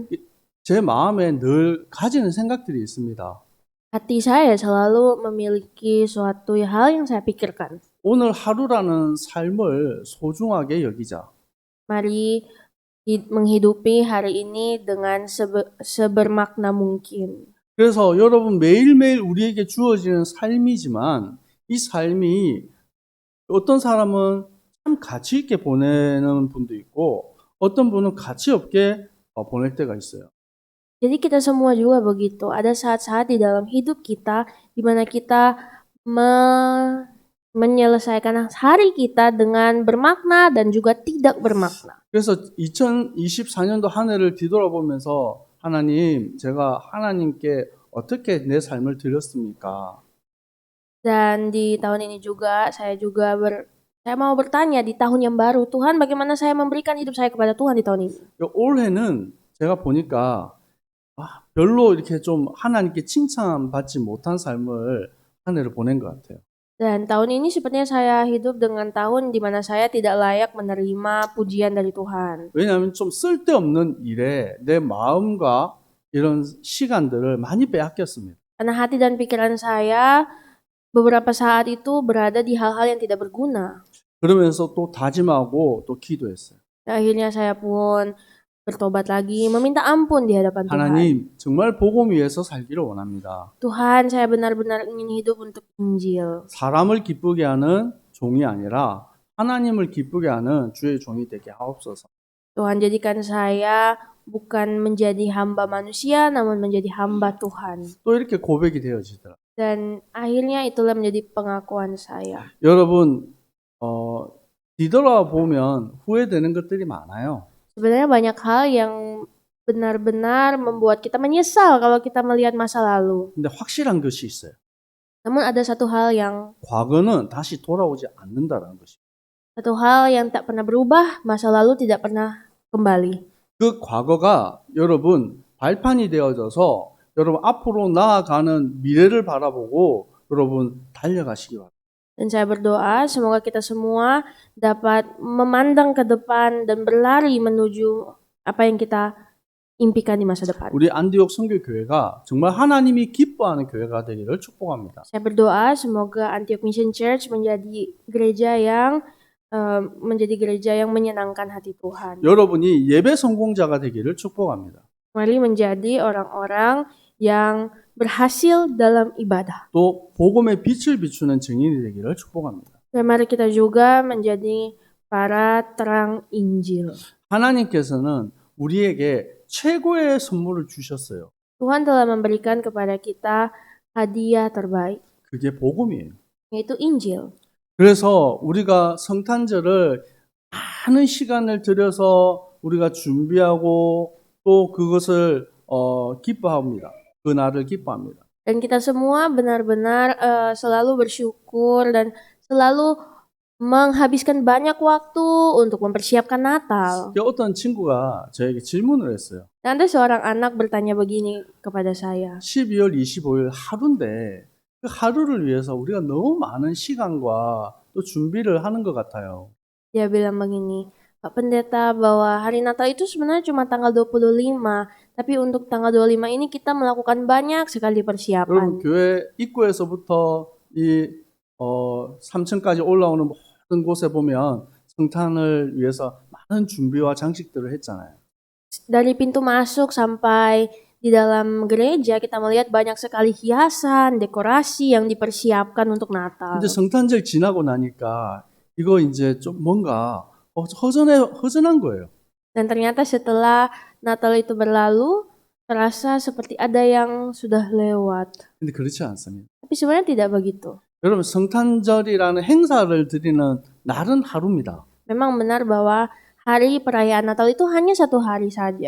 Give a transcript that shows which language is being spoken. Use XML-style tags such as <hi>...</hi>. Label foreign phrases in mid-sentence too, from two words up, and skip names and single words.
<ko>제 마음에 늘 가지는 생각들이 있습니다.</ko> <id>Hati saya selalu memiliki suatu hal yang saya pikirkan.</id> <ko>오늘 하루라는 삶을 소중하게 여기자.</ko> <id>Mari menghidupi hari ini dengan sebermakna mungkin.</id> <ko>그래서 여러분 매일매일 우리에게 주어지는 삶이지만 이 삶이 어떤 사람은 참 가치 있게 보내는 분도 있고 어떤 분은 가치 없게 보낼 때가 있어요.</ko> <id>Jadi kita semua juga begitu. Ada saat-saat di dalam hidup kita di mana kita menyelesaikan hari kita dengan bermakna dan juga tidak bermakna.</id> <ko>그래서 2024년도 한 해를 뒤돌아보면서 하나님, 제가 하나님께 어떻게 내 삶을 드렸습니까?</ko> <id>Dan di tahun ini juga saya mau bertanya di tahun yang baru, Tuhan bagaimana saya memberikan hidup saya kepada Tuhan di tahun ini.</id> <ko>올해는 제가 보니까 별로 이렇게 좀 하나님께 칭찬받지 못한 삶을 한 해를 보낸 것 같아요.</ko> <id>Dan tahun ini sepertinya saya hidup dengan tahun di mana saya tidak layak menerima pujian dari Tuhan.</id> <ko>왜냐하면 좀 쓸데없는 일에 내 마음과 이런 시간들을 많이 빼앗겼습니다.</ko> <id>Karena hati dan pikiran saya beberapa saat itu berada di hal-hal yang tidak berguna.</id> <ko>그러면서 또 다짐하고 또 기도했어요.</ko> <id>Akhirnya saya pun bertobat lagi, meminta ampun di hadapan Tuhan.</id> <ko>하나님, 정말 복음 위해서 살기를 원합니다.</ko> <id>Tuhan, saya benar-benar ingin hidup untuk Injil.</id> <ko>사람을 기쁘게 하는 종이 아니라 하나님을 기쁘게 하는 주의 종이 되게 하옵소서.</ko> <id>Tuhan, jadikan saya bukan menjadi hamba manusia, namun menjadi hamba Tuhan.</id> <ko>또 이렇게 고백이 되어지더라.</ko> <id>Dan akhirnya itulah menjadi pengakuan saya.</id> <ko>여러분, 뒤돌아보면 후회되는 것들이 많아요.</ko> <id>Sebenarnya banyak hal yang benar-benar membuat kita menyesal kalau kita melihat masa lalu.</id> <ko>근데 확실한 것이 있어요.</ko> <id>Namun ada satu hal yang</id> <ko>다시 돌아오지 않는다라는 것이.</ko> <id>Satu hal yang tak pernah berubah, masa lalu tidak pernah kembali.</id> <ko>그 과거가 여러분 발판이 되어져서 여러분 앞으로 나아가는 미래를 바라보고 여러분 달려가시기 바랍니다.</ko> <id>Dan saya berdoa semoga kita semua dapat memandang ke depan dan berlari menuju apa yang kita impikan di masa depan.</id> <ko>우리 안디옥 선교교회가 정말 하나님이 기뻐하는 교회가 되기를 축복합니다.</ko> <id>Saya berdoa semoga Antioch Mission Church menjadi gereja yang menyenangkan hati Tuhan.</id> <ko>여러분이 예배 성공자가 되기를 축복합니다.</ko> <id>Mari menjadi orang-orang yang berhasil dalam ibadah.</id> <ko>또 복음의 빛을 비추는 증인이 되기를 축복합니다.</ko> <id>Dan mari kita juga menjadi para terang Injil.</id> <ko>하나님께서는 우리에게 최고의 선물을 주셨어요.</ko> <id>Tuhan telah memberikan kepada kita hadiah terbaik,</id> <ko>그게 복음이에요.</ko> <id>yaitu Injil.</id> <ko>그래서 우리가 성탄절을 많은 시간을 들여서 우리가 준비하고 또 그것을 기뻐합니다. 그 날을 기뻐합니다.</ko> <id>Dan kita semua benar-benar selalu bersyukur dan selalu menghabiskan banyak waktu untuk mempersiapkan Natal.</id> <ko>어떤 친구가 저에게 질문을 했어요.</ko> <id>Dan ada seorang anak bertanya begini kepada saya.</id> <ko>12월 25일 하루인데 그 하루를 위해서 우리가 너무 많은 시간과 또 준비를 하는 것 같아요.</ko> <id>Dia bilang begini, Pak Pendeta, bahwa hari Natal itu sebenarnya cuma tanggal 25, tapi untuk tanggal 25 ini kita melakukan banyak sekali persiapan.</id> <ko>여러분 교회 입구에서부터 이 3층까지 올라오는 모든 곳에 보면 성탄을 위해서 많은 준비와 장식들을 했잖아요.</ko> <id>Dari pintu masuk sampai di dalam gereja kita melihat banyak sekali hiasan, dekorasi yang dipersiapkan untuk Natal.</id> <ko>근데 성탄절 지나고 나니까 이거 이제 좀 뭔가 허전한 거예요.</ko> <id>Dan ternyata setelah Natal itu berlalu, terasa seperti ada yang sudah lewat.</id> <ko>근데 그렇지 않습니다.</ko> <id>Tapi sebenarnya tidak begitu.</id> <ko>여러분, 성탄절이라는 행사를 드리는 날은 하루입니다.</ko> <id>Memang benar bahwa hari perayaan Natal itu hanya satu hari saja.</id>